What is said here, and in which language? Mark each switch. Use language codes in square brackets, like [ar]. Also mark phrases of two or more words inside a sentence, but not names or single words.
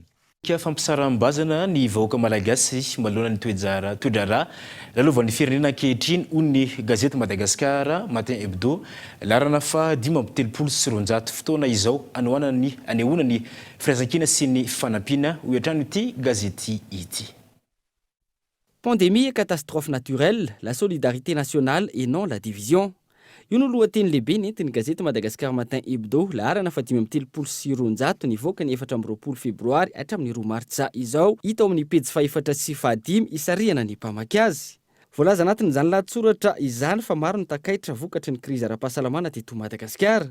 [mg] Fampisarambazana ny vahoaka malagasy malona ny toedrara lalovan'ny firenena ankehitriny hoy ny gazety Madagasikara Matin Hebdo larana fa 5 fotoana izao anehoana ny firaisankina sy ny fanampiana ho hatrany ity gazety ity. [fr] Pandémie et catastrophe naturelle, la solidarité nationale et non la division. [mg] Io no lohateny lehibe nentin'ny gazety Madagasikara Matin Hebdo larana fa 5 nivoaka ny 4 febroary hatramin'ny 2 martsa izao, hita ao amin'ny pejy 4 sy 5 isariana ny mpamaky azy. Voalaza anatin'izany lahatsoratra izany fa maro ny takaitra vokatry ny krizy ara-pahasalamana teto Madagasikara.